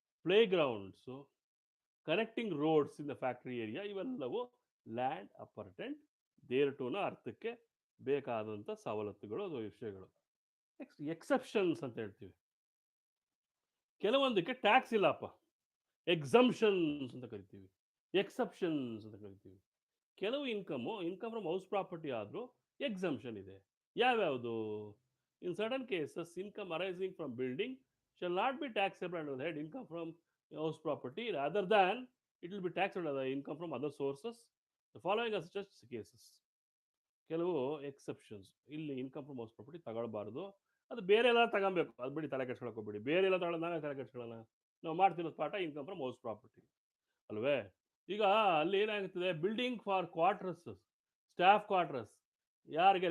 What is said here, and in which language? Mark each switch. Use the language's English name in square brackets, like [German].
[Kannada] Play grounds, [English] connecting roads in the factory area, [Kannada] ಇವೆಲ್ಲವೂ land ಅಪರ್ಟೆಂಟ್ there ಟುನ ಅರ್ಥಕ್ಕೆ ಬೇಕಾದಂಥ ಸವಲತ್ತುಗಳು, ಅದು ವಿಷಯಗಳು. ನೆಕ್ಸ್ಟ್ ಎಕ್ಸೆಪ್ಷನ್ಸ್ ಅಂತ ಹೇಳ್ತೀವಿ. ಕೆಲವೊಂದಕ್ಕೆ ಟ್ಯಾಕ್ಸ್ ಇಲ್ಲಪ್ಪ, ಎಕ್ಸಂಪ್ಷನ್ಸ್ ಅಂತ ಕರಿತೀವಿ, ಎಕ್ಸೆಪ್ಷನ್ಸ್ ಅಂತ ಕರಿತೀವಿ. ಕೆಲವು ಇನ್ಕಮ್ ಫ್ರಮ್ ಹೌಸ್ ಪ್ರಾಪರ್ಟಿ ಆದರೂ ಎಕ್ಸಂಪ್ಷನ್ ಇದೆ. ಯಾವ್ಯಾವುದು? [English] In certain cases income arising from building shall not be taxable under the head income from house property, rather than it will be taxed under the income from other sources. The following are such cases. [Kannada] ಕೆಲವು exceptions, ಇಲ್ಲಿ income from house property ತಗೊಳ್ಬಾರ್ದು, ಅದು ಬೇರೆ ಎಲ್ಲ ತಗೊಬೇಕು, ಅದು ಬಿಡಿ, ತಲೆ ಕೆಡ್ಸ್ಕೊಳಕ್ಕೆ ಹೋಗ್ಬೇಡಿ. ಬೇರೆ ಎಲ್ಲ ತಗೊಳ್ಳೋದು ನಾವೇ ತಲೆ ಕೆಡ್ಸ್ಕೊಳ್ಳೋಣ, ನಾವು ಮಾಡ್ತಿರೋದು ಪಾಠ ಇನ್ಕಮ್ ಫ್ರಮ್ ಹೌಸ್ ಪ್ರಾಪರ್ಟಿ ಅಲ್ವೇ? ಈಗ ಅಲ್ಲಿ ಏನಾಗುತ್ತದೆ, [English] Building for quarters, staff quarters, ಯಾರಿಗೆ?